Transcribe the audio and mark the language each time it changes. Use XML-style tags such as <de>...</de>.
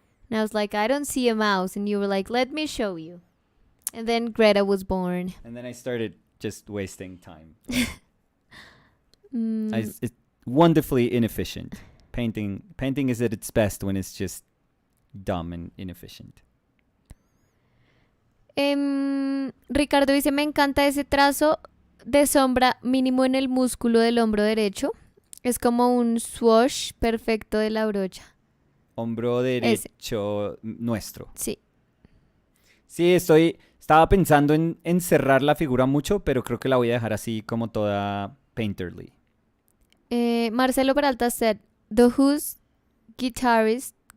<en>And I was like, I don't see a mouse. And you were like, let me show you. And then Greta was born. And then I started just wasting time. It's wonderfully inefficient. Painting is at its best when it's just dumb and inefficient.</en> <es>Ricardo dice, me encanta ese trazo de sombra mínimo en el músculo del hombro derecho. Es como un swoosh perfecto de la brocha. Hombro derecho nuestro. Sí. Sí, estaba pensando en cerrar la figura mucho, pero creo que la voy a dejar así como toda painterly.</es> <en>Marcelo Peralta said, The Who's guitarist,</en>